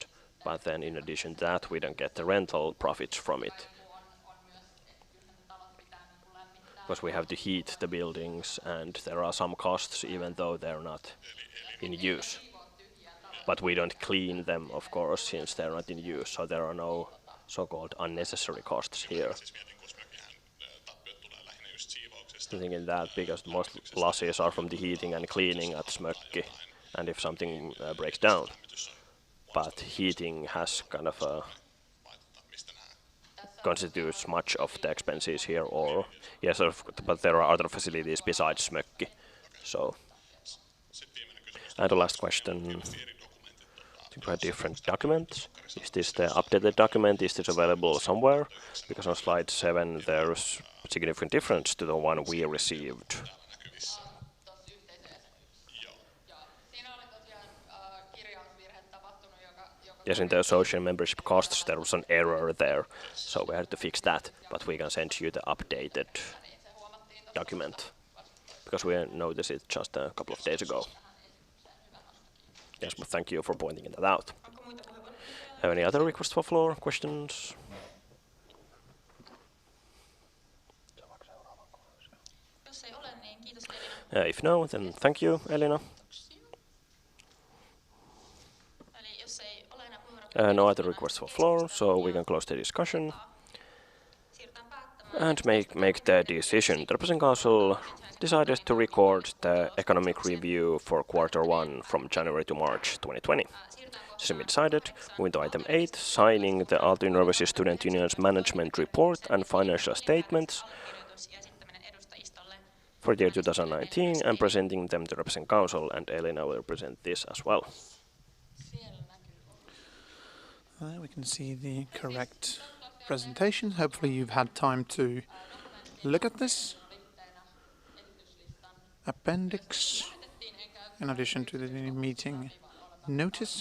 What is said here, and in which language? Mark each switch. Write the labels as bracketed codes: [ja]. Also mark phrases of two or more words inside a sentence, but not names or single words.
[en] But then in addition to that, we don't get the rental profits from it, because we have to heat the buildings, and there are some costs even though they're not in use. But we don't clean them, of course, since they're not in use, so there are no so-called unnecessary costs here. [fi] mietin, koska mekin tappiot tulee lähinnä just siivouksesta. [en] Thinking that because most losses are from the heating and cleaning at Smökki, and if something breaks down. But heating has kind of [fi] Mistä nämä [en] constitutes much of the expenses here, or yes, but there are other facilities besides Smökki. So And the last question, I think we had different documents. Is this the updated document? Is this available somewhere? Because on slide 7 there's a significant difference to the one we received. [fi] näkyvissä. Tuossa yhteisöjäsenyyksessä. Joo. Joo. Siinä oli tosiaan kirjausvirhe tapahtunut, joka [en] Yes, in the associate membership costs there was an error there, so we had to fix that, but we can send you the updated [fi] niin se huomattiin tuossa [en] document, because we noticed it just a couple of days ago. Yes, but thank you for pointing that out. [fi] Onko muita puheenvuoropyyntöjä? [en] Have any other requests for floor, questions? [fi] Jos ei ole, niin kiitos Elina. [en] If no, then thank you, Elina. [fi] Eli jos ei ole enää puheenvuoropyyntöjä, [en] No other requests for floor, so we can close the discussion [fi] siirrytään päättämään. [en] and make the decision. The Representative Council decided to record the economic review for Q1 from January to March 2020. Similarly decided, moving to item 8, signing the Aalto University Student Union's management report and financial statements [fi] Allekirjoitus ja esittäminen edustajistolle. [en] for the year 2019 and presenting them to the Representative Council, and Elina will present this as well. There we can see the correct presentation. Hopefully you've had time to look at this appendix in addition to the meeting notice.